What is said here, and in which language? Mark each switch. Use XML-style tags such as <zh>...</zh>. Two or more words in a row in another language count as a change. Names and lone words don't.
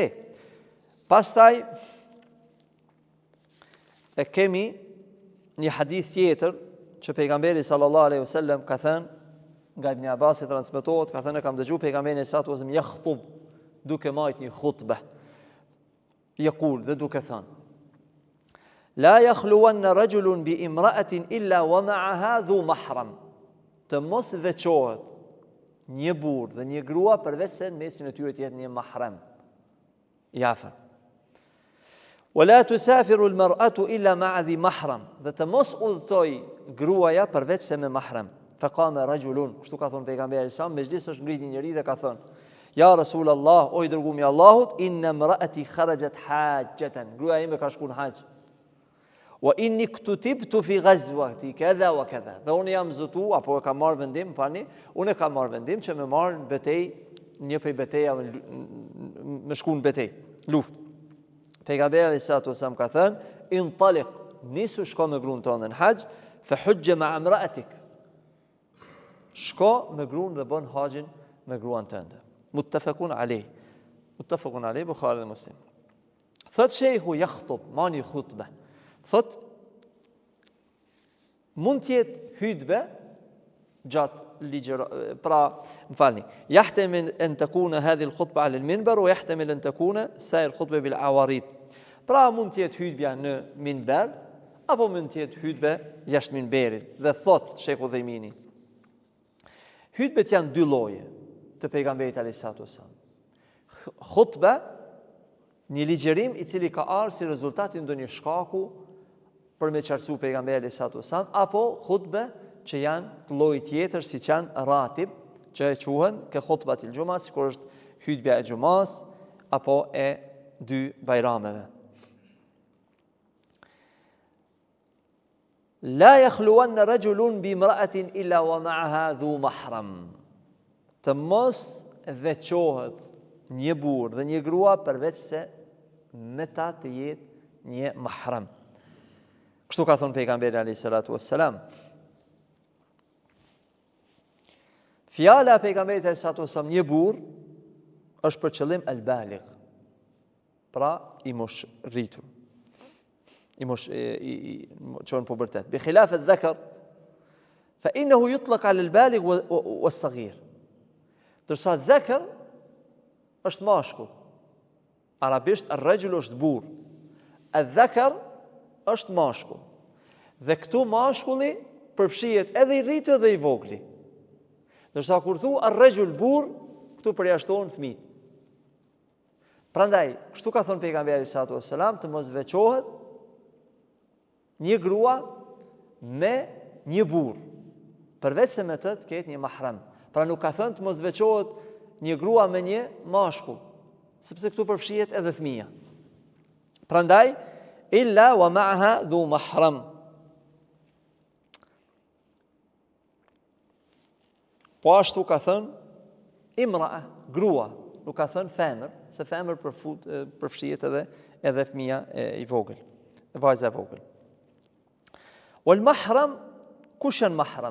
<sq>Pastaj e kemi një hadith tjetër që pejgamberi</sq> <ar>صلى الله عليه وسلم</ar> <sq>ka thënë, nga Ibn Abbas transmetohet, ka thënë kam dëgjuar pejgamberin</sq> <ar>عليه الصلاة والسلام يخطب,</ar> <sq>duke marrë një khutbë. Yaqul, dhe duke thënë:</sq> <ar>لا يخلون رجل بامرأة إلا ومعها ذو محرم.</ar> <sq>Të mos veçohet një burr dhe një grua përveç se në mesin e tyre të jetë një mahram i afër.</sq> <ar>ولا تسافر المرأة إلا مع ذي محرم.</ar> <sq>Dhe të mos udhtoj gruaja përveç se me mahram. Faqama rajulun, kështu ka thënë pejgamberi sa, mezhlis është ngrit një njeri dhe ka thënë:</sq> <ar>يا رسول الله,</ar> <sq>o i dërguari i Allahut,</sq> <ar>إن امرأتي خرجت حاجة.</ar> <sq>Gruaja ime ka shkuar në haxh.</sq> <ar>وإني اكتتبت في غزوة كذا وكذا.</ar> <sq>Dhe unë jam zotu apo e kam marrë vendim, pani, unë kam marrë vendim që më marr në betejë, një prej betejave më shkuan në betejë, luftë. Pejgamberi</sq> <ar>عليه الصلاة والسلام</ar> <sq>ka thënë: "Intaliq, nisu shko me gruan tonë në haxh,</sq> <ar>فحج مع امرأتك."</ar> <sq>Shko me gruan dhe bën haxhin me gruan tënde.</sq> <ar>متفق عليه. متفق عليه Buhari dhe Muslim.</ar> <sq>Thot shehu yakhutub, mani khutbah. Thot, mund tjetë hutbe gjatë ligjëra, pra, më falni,</sq> <ar>يحتمل أن تكون هذه الخطبة على المنبر ويحتمل أن تكون سائر خطبة بالعوارض.</ar> <sq>Pra mund tjetë hutbja në minber apo mund tjetë hutbe jashtë minberit. Dhe thot Sheikhu Udhaymini, hutbet janë dy lloje të pejgamberit</sq> <ar>عليه الصلاة والسلام.</ar> <sq>Khutba, një ligjërim i cili ka ardhur si rezultat i ndonjë shkaku për me qartësu pejgamberi</sq> <ar>عليه الصلاة والسلام,</ar> <sq>apo khutbe që janë lloj tjetër siç janë ratib, që quhen ke</sq> <ar>خطبة الجمعة,</ar> <sq>sikur është hutbja e xumas apo e dy bajrameve.</sq> <ar>لا يخلون رجل بامرأة إلا ومعها ذو محرم.</ar> <sq>Të mos veçohet një burr dhe një grua përveç se me ta të jetë një mahram. Kështu ka thënë pejgamberi</sq> <ar>عليه الصلاة والسلام.</ar> <sq>Fjala e pejgamberit</sq> <ar>عليه الصلاة والسلام</ar> <sq>një burr është për qëllim al-baligh. Pra i mosh rritur. I mosh çon pubertet.</sq> <ar>بخلاف الذكر فإنه يطلق على البالغ والصغير.</ar> <sq>Dorsa dhakar është mashkull. Arabisht ar-rajul është burr. Al-dhakar është mashkull. Dhe këtu mashkulli përfshihet edhe i rritur dhe i vogli. Ndërsa kur thu ar-rajul burr, këtu përjashtohen fëmijët. Prandaj, kështu ka thënë pejgamberi</sq> <ar>صلى الله عليه وسلم,</ar> <sq>të mos veçohet një grua me një burr, përveç se me të ketë një mahram. Pra nuk ka thënë të mos veçohet një grua me një mashkull, sepse këtu përfshihet edhe fëmia. Prandaj,</sq> <ar>إلا ومعها ذو محرم.</ar> <sq>Po ashtu ka thënë imra'a, grua, nuk ka thënë femër, se femër përfshihet edhe fëmia i vogël, vajza e vogël.</sq> <ar>والمحرم,</ar> <sq>kush janë mahram?</sq>